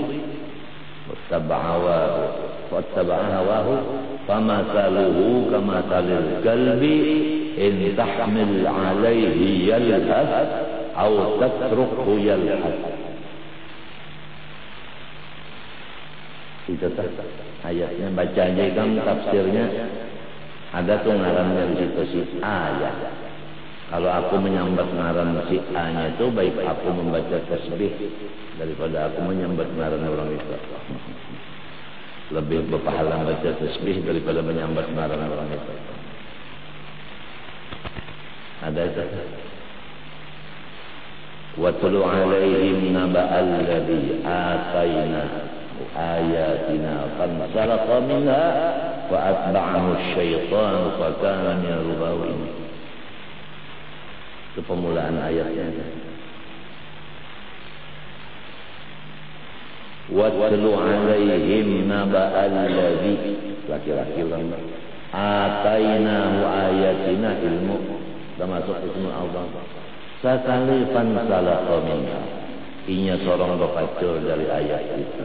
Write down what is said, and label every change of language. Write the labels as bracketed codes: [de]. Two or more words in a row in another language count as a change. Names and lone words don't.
[ar] وَاتَّبَعَ هَوَاهُ فَمَثَلُهُ كَمَثَلِ الْكَلْبِ إِنْ تَحْمِلْ عَلَيْهِ يَلْهَثْ أَوْ تَتْرُكْهُ يَلْهَثْ. [bjn] Itu ayatnya baca aja kan tafsirnya. Ada tuh ngarannya di situ si A ya. Kalau aku menyambat ngaran si A-nya itu baik aku membaca tasbih daripada aku menyambat ngaran orang itu. Lebih berpahala membaca tasbih daripada menyambat ngaran orang itu. Ada itu. [ar] وَاتْلُ عَلَيْهِمْ نَبَأَ الَّذِي آتَيْنَاهُ آيَاتِنَا فَانْسَلَخَ مِنْهَا فَأَتْبَعَهُ الشَّيْطَانُ فَكَانَ مِنَ الْغَاوِينَ. [bjn] Itu pemulaan ayatnya. [ar] وَاتْلُ عَلَيْهِمْ نَبَأَ الَّذِي [bjn] laki-laki lama atainahu ayatina ilmu termasuk [ar] الاسم الأعظم [bjn] sakali [ar] فَانْسَلَخَ مِنْهَا [bjn] inya sorong berpacul dari ayat itu.